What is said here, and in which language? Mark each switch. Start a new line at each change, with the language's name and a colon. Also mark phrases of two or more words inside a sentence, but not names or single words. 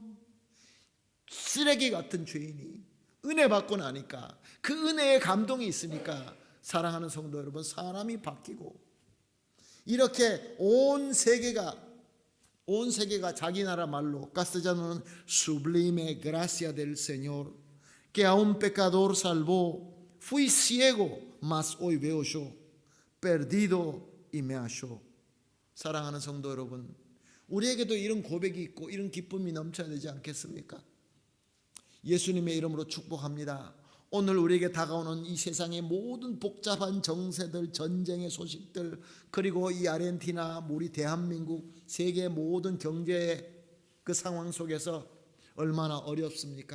Korean: 쓰레기 같은 죄인이 은혜 받고 나니까, 그 은혜에 감동이 있으니까, 사랑하는 성도 여러분, 사람이 바뀌고, 이렇게 온 세계가 자기 나라 말로, castellano는
Spanish: sublime gracia del Señor, que a un pecador salvó, fui ciego, mas hoy veo yo, perdido y me halló.
Korean: 사랑하는 성도 여러분, 우리에게도 이런 고백이 있고 이런 기쁨이 넘쳐야 되지 않겠습니까? 예수님의 이름으로 축복합니다. 오늘 우리에게 다가오는 이 세상의 모든 복잡한 정세들, 전쟁의 소식들, 그리고 이 아르헨티나, 우리 대한민국, 세계 모든 경제의 그 상황 속에서 얼마나 어렵습니까?